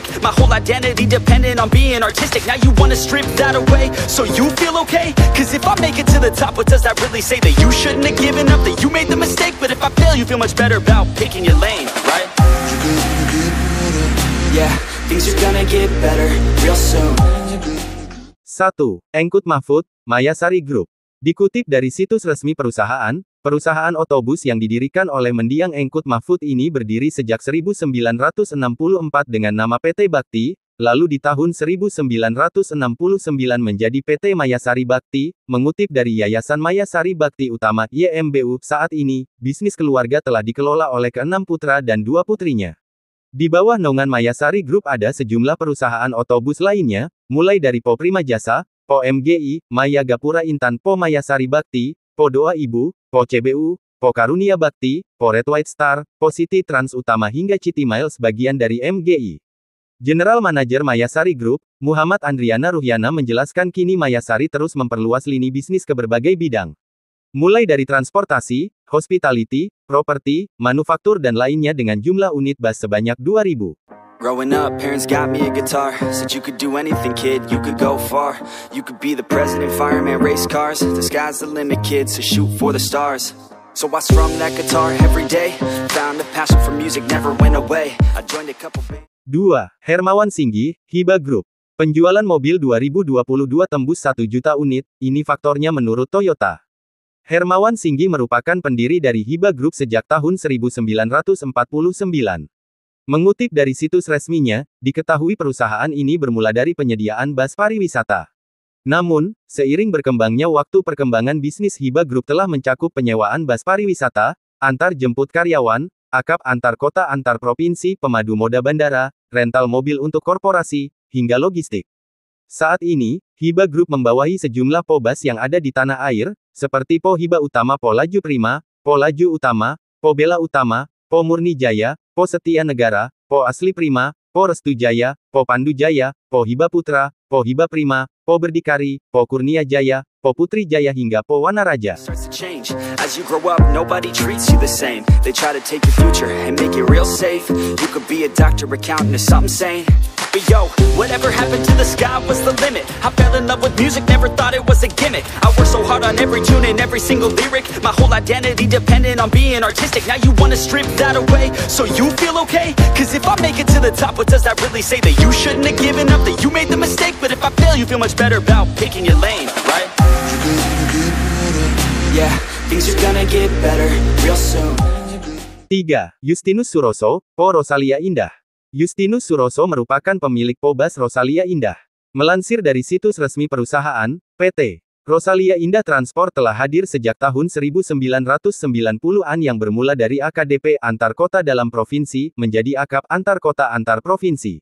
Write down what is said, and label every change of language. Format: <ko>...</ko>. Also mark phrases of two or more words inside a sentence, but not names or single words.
<en>My whole identity depended on being artistic. Now you wanna strip that away, so you feel okay? Cause if I make it to the top, what does that really say? That you shouldn't have given up, that you made the mistake? But if I fail, you feel much better about picking your lane, right? Yeah, things are gonna get better real soon.</en> <id>1. Engkut Mahfud, Mayasari Group. Dikutip dari situs resmi perusahaan, perusahaan otobus yang didirikan oleh mendiang Engkut Mahfud ini berdiri sejak 1964 dengan nama PT Bakti, lalu di tahun 1969 menjadi PT Mayasari Bakti, mengutip dari Yayasan Mayasari Bakti Utama YMBU. Saat ini, bisnis keluarga telah dikelola oleh keenam putra dan 2 putrinya. Di bawah naungan Mayasari Group ada sejumlah perusahaan otobus lainnya, mulai dari Po Prima Jasa, Po MGI, Maya Gapura Intan, Po Mayasari Bakti, Po Doa Ibu, Po CBU, Po Karunia Bakti, Po Red White Star, Po City Trans Utama hingga City Miles bagian dari MGI.</id> <en>General Manager</en> <id>Mayasari Group, Muhammad Andriana Ruhyana menjelaskan kini Mayasari terus memperluas lini bisnis ke berbagai bidang. Mulai dari transportasi, hospitality, properti, manufaktur dan lainnya dengan jumlah unit bus sebanyak 2.000.</id> <en>Growing up, parents got me a guitar. Said you could do anything, kid, you could go far. You could be the president, fireman, race cars. The sky's the limit, kid, so shoot for the stars. So I strummed that guitar every day. Found a passion for music, never went away. I joined a couple bands.</en> <id>2. Hermawan Singgi, Hiba Group. Penjualan mobil 2022 tembus 1 juta unit, ini faktornya menurut Toyota. Hermawan Singgi merupakan pendiri dari Hiba Group sejak tahun 1949. Mengutip dari situs resminya, diketahui perusahaan ini bermula dari penyediaan bus pariwisata. Namun, seiring berkembangnya waktu, perkembangan bisnis Hiba Group telah mencakup penyewaan bus pariwisata, antar jemput karyawan, akap antar kota antar provinsi, pemadu moda bandara, rental mobil untuk korporasi, hingga logistik. Saat ini, Hiba Group membawahi sejumlah Po bus yang ada di tanah air, seperti Po Hiba Utama, Po Laju Prima, Po Laju Utama, Po Bela Utama, Po Murni Jaya, Po Setia Negara, Po Asli Prima, Po Restu Jaya, Po Pandu Jaya, Po Hiba Putra, Po Hiba Prima, Po Berdikari, Po Kurnia Jaya, Po Putri Jaya hingga Po Wanaraja.</id> <en>As you grow up, nobody treats you the same. They try to take your future and make it real safe. You could be a doctor, accountant, or something sane. But yo, whatever happened to the sky was the limit. I fell in love with music, never thought it was a gimmick. I worked so hard on every tune and every single lyric. My whole identity depended on being artistic. Now you wanna strip that away, so you feel okay? Cause if I make it to the top, what does that really say? That you shouldn't have given up, that you made the mistake? But if I fail, you feel much better about picking your lane, right? Yeah, things are gonna get better real soon.</en> <id>3. Justinus Suroso, Po Rosalia Indah. Justinus Suroso merupakan pemilik Po Bus Rosalia Indah. Melansir dari situs resmi perusahaan, PT Rosalia Indah Transport telah hadir sejak tahun 1990-an yang bermula dari AKDP antar kota dalam provinsi, menjadi akap antar kota antar provinsi.</id>